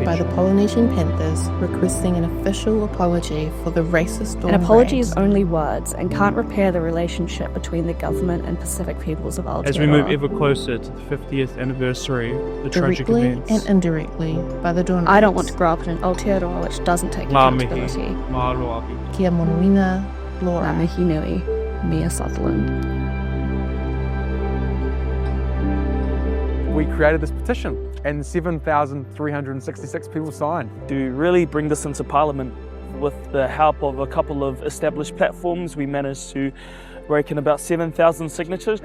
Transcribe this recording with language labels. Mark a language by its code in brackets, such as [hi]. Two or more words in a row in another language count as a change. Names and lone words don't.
[en] by the Polynesian Panthers requesting an official apology for the racist dawn An apology raids. is only words and can't repair the relationship between the government and Pacific peoples of Aotearoa. As we move ever closer to the 50th anniversary, the tragic Directly events. and indirectly by the dawn raids. I don't want to grow up in an Aotearoa which doesn't take [mi] Ngā mihi, [en] accountability. mahalo. [to] Kia monuina, Laura. [mi] Ngā mihi nui, Mia Sutherland. [en] We created this petition and 7,366 people signed. To really bring this into Parliament, with the help of a couple of established platforms, we managed to rake in about 7,000 signatures.